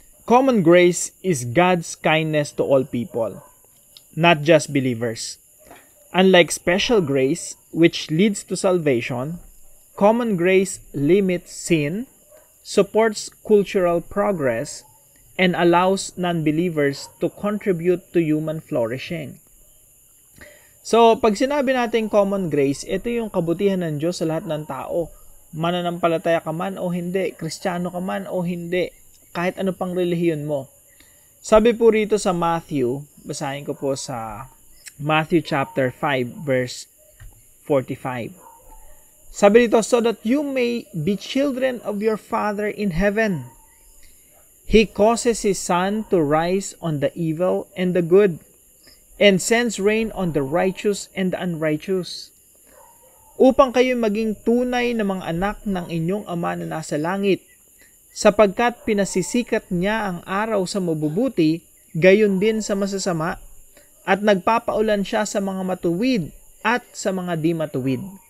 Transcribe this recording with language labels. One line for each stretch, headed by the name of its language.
English: Common grace is God's kindness to all people, not just believers. Unlike special grace, which leads to salvation, common grace limits sin, supports cultural progress, and allows non-believers to contribute to human flourishing.
Filipino: So, pag sinabi natin common grace, ito yung kabutihan ng Diyos sa lahat ng tao. Mananampalataya ka man o hindi, Kristiyano ka man o hindi, kahit ano pang relihiyon mo. Sabi po rito sa Matthew, basahin ko po sa Matthew chapter 5 verse 45. Sabi dito,
English: so that you may be children of your Father in heaven. He causes His sun to rise on the evil and the good, and sends rain on the righteous and the unrighteous.
Filipino: Upang kayo maging tunay na mga anak ng inyong Ama na nasa langit, sapagkat pinasisikat niya ang araw sa mabubuti, gayon din sa masasama, at nagpapaulan siya sa mga matuwid at sa mga di matuwid.